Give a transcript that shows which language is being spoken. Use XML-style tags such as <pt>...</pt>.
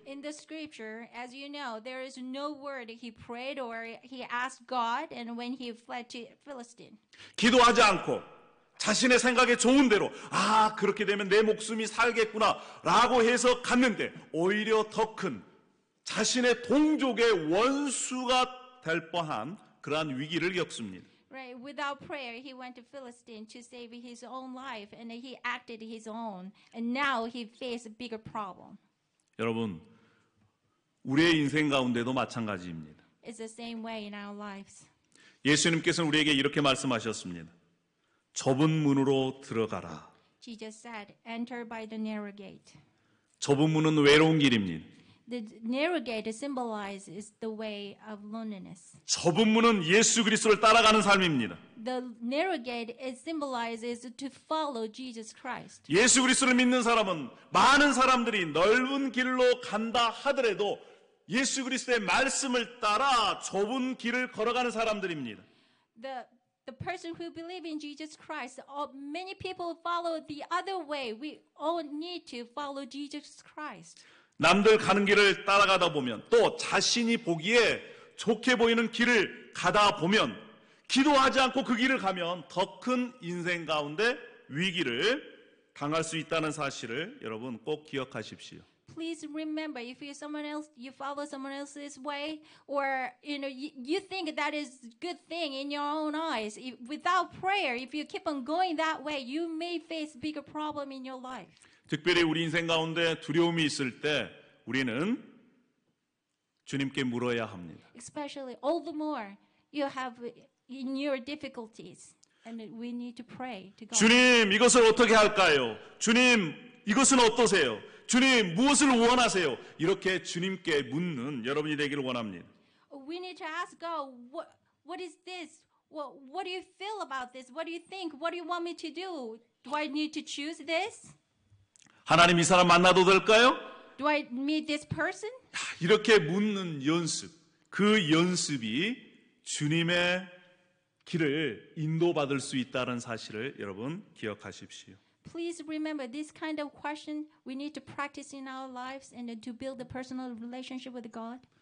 <en>In the scripture, as you know, there is no word he prayed or he asked God, and when he fled to Philistine.</en> <ko>기도하지 않고 자신의 생각에 좋은 대로 그렇게 되면 내 목숨이 살겠구나 라고 해서 갔는데 오히려 더 큰 자신의 동족의 원수가 될 뻔한 그러한 위기를 겪습니다.</ko> <en>Right, without prayer, he went to Philistine to save his own life, and he acted his own, and now he faced a bigger problem.</en> <ko>여러분, 우리의 인생 가운데도 마찬가지입니다.</ko> <en>It's the same way in our lives.</en> <ko>예수님께서는 우리에게 이렇게 말씀하셨습니다. 좁은 문으로 들어가라.</ko> <en>Jesus said, "Enter by the narrow gate."</en> <ko>좁은 문은 외로운 길입니다.</ko> <en>The narrow gate symbolizes the way of loneliness.</en> <ko>좁은 문은 예수 그리스도를 따라가는 삶입니다.</ko> <en>The narrow gate symbolizes to follow Jesus Christ.</en> <ko>예수 그리스도를 믿는 사람은 많은 사람들이 넓은 길로 간다 하더라도 예수 그리스도의 말씀을 따라 좁은 길을 걸어가는 사람들입니다.</ko> <en>The person who believe in Jesus Christ, many people follow the other way. We all need to follow Jesus Christ.</en> <ko>남들 가는 길을 따라가다 보면 또 자신이 보기에 좋게 보이는 길을 가다 보면 기도하지 않고 그 길을 가면 더 큰 인생 가운데 위기를 당할 수 있다는 사실을 여러분 꼭 기억하십시오.</ko> <en>Please remember, if you follow someone else's way, or you think that is good thing in your own eyes. Without prayer, if you keep on going that way, you may face bigger problem in your life.</en> <ko>특별히 우리 인생 가운데 두려움이 있을 때 우리는 주님께 물어야 합니다.</ko> <en>Especially all the more you have in your difficulties, and we need to pray to God.</en> <ko>주님, 이것을 어떻게 할까요? 주님, 이것은 어떠세요? 주님, 무엇을 원하세요? 이렇게 주님께 묻는 여러분이 되기를 원합니다.</ko> <en>We need to ask God, what is this? What do you feel about this? What do you think? What do you want me to do? Do I need to choose this?</en> <ko>하나님, 이 사람 만나도 될까요?</ko> <en>Do I meet this person?</en> <ko>이렇게 묻는 연습, 그 연습이 주님의 길을 인도받을 수 있다는 사실을 여러분 기억하십시오.</ko> <en>Please remember this kind of question we need to practice in our lives and to build a personal relationship with God.</en>